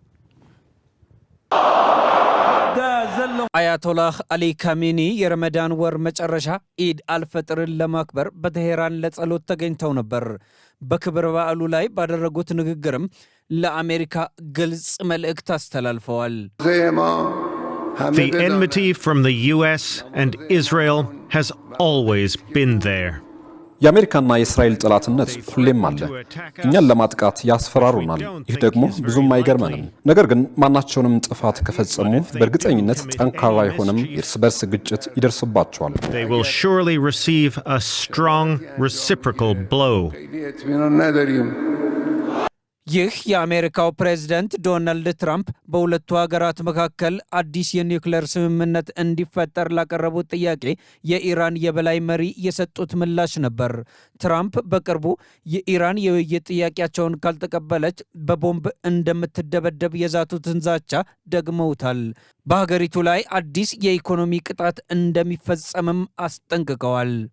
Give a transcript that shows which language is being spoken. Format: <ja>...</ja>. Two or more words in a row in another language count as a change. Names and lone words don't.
<am>አያቶላህ አሊ ካሜኒ የረመዳን ወር መጨረሻ ኢድ አልፈጥርን ለማክበር በቴሄራን ለጸሎት ተገኝተው ነበር። በክብረ በዓሉ ላይ ባደረጉት ንግግርም ለአሜሪካ ግልጽ መልእክት አስተላልፈዋል።</am> <en>The enmity from the US and Israel has always been there.</en> <am>የአሜሪካና የእስራኤል ጠላትነት ሁሌም አለ። እኛን ለማጥቃት ያስፈራሩናል። ይህ ደግሞ ብዙም አይገርመንም። ነገር ግን ማናቸውንም ጥፋት ከፈጸሙ በእርግጠኝነት ጠንካራ የሆነም የእርስ በርስ ግጭት ይደርስባቸዋል።</am> <en>They will surely receive a strong reciprocal blow.</en> <am>ይህ የአሜሪካው ፕሬዝደንት ዶናልድ ትራምፕ በሁለቱ ሀገራት መካከል አዲስ የኒውክሌር ስምምነት እንዲፈጠር ላቀረቡት ጥያቄ የኢራን የበላይ መሪ የሰጡት ምላሽ ነበር። ትራምፕ በቅርቡ የኢራን የውይይት ጥያቄያቸውን ካልተቀበለች በቦምብ እንደምትደበደብ የዛቱትን ዛቻ ደግመውታል። በሀገሪቱ ላይ አዲስ የኢኮኖሚ ቅጣት እንደሚፈጸምም አስጠንቅቀዋል።</am>